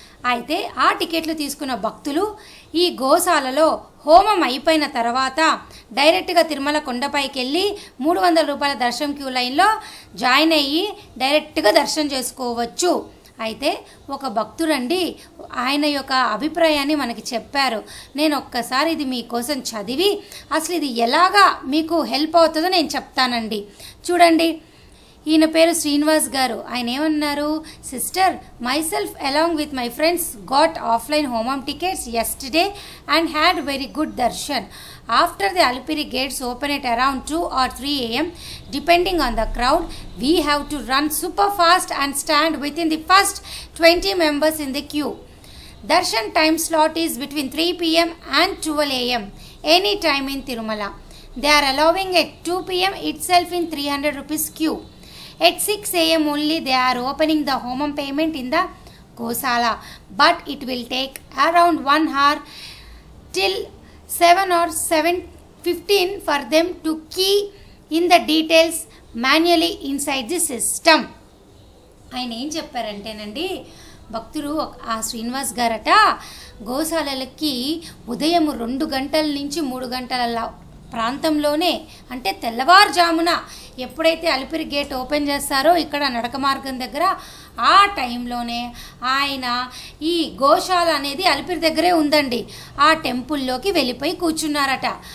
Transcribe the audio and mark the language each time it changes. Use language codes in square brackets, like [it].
[te] అయితే ఆ టికెట్లు తీసుకున్న భక్తులు ఈ గోశాలలో హోమం అయిపోయిన తర్వాత డైరెక్ట్గా తిరుమల కొండపైకి వెళ్ళి 300 రూపాయల దర్శనం క్యూ లైన్లో జాయిన్ అయ్యి డైరెక్ట్గా దర్శనం చేసుకోవచ్చు. అయితే ఒక భక్తుడండి ఆయన యొక్క అభిప్రాయాన్ని మనకి చెప్పారు. నేను ఒక్కసారి ఇది మీకోసం చదివి అసలు ఇది ఎలాగా మీకు హెల్ప్ అవుతుందో నేను చెప్తానండి. చూడండి, ఈయన పేరు శ్రీనివాస్ గారు. ఆయన ఏమన్నారు, sister, [en] myself along with my friends got offline homam tickets yesterday and had very good darshan. After the Alipiri gates open at around 2 or 3 a.m. depending on the crowd, we have to run super fast and stand within the first 20 members in the queue. Darshan time slot is between 3 p.m. and 12 a.m. any time in Tirumala. They are allowing at 2 p.m. itself in 300 rupees queue. At 6 a.m. only they are opening the homam payment in the Gosala, but it will take around 1 hour till 7 or 7:15 for them to key in the details manually inside the system. [te] ఆయన ఏం చెప్పారంటేనండి, భక్తులు ఆ శ్రీనివాస్ గారట గోశాలలకి ఉదయం 2 గంటల నుంచి 3 గంటల ప్రాంతంలోనే, అంటే తెల్లవారుజామున ఎప్పుడైతే అలిపిరి గేట్ ఓపెన్ చేస్తారో ఇక్కడ నడక మార్గం దగ్గర, ఆ టైంలోనే ఆయన ఈ గోశాల అనేది అలిపిరి దగ్గరే ఉందండి, ఆ టెంపుల్లోకి వెళ్ళిపోయి కూర్చున్నారట.